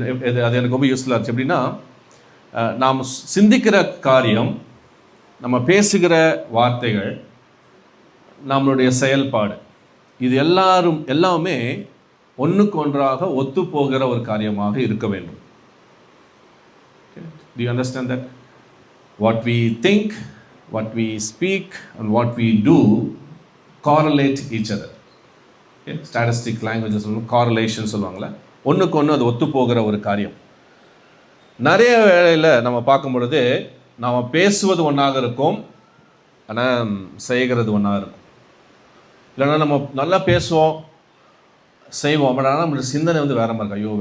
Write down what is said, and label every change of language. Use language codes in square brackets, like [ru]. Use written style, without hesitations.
[ta] அது எனக்கு ரொம்ப யூஸ்ஃபுல்லாக இருந்துச்சு. எப்படின்னா, நாம் சிந்திக்கிற காரியம், நம்ம பேசுகிற வார்த்தைகள், நம்மளுடைய செயல்பாடு, இது எல்லாமே ஒன்றுக்கு ஒன்றாக ஒத்து போகிற ஒரு காரியமாக இருக்க வேண்டும். [en] Do you understand that? What we think, what we speak and what we do correlate each other. Okay? [ta] Statistic language சொல்லுவாங்க, correlation சொல்லுவாங்களே, ஒன்றுக்கு ஒன்று அது ஒத்து போகிற ஒரு காரியம். நிறைய வேளையில் நம்ம பார்க்கும் பொழுது நாம் பேசுவது ஒன்றாக இருக்கும், ஆனால் செய்கிறது ஒன்றாக இருக்கும். இல்லைன்னா நம்ம நல்லா பேசுவோம், செய்வோம், பட் ஆனால் நம்மளுடைய சிந்தனை வந்து வேறு மாதிரி இருக்கும்.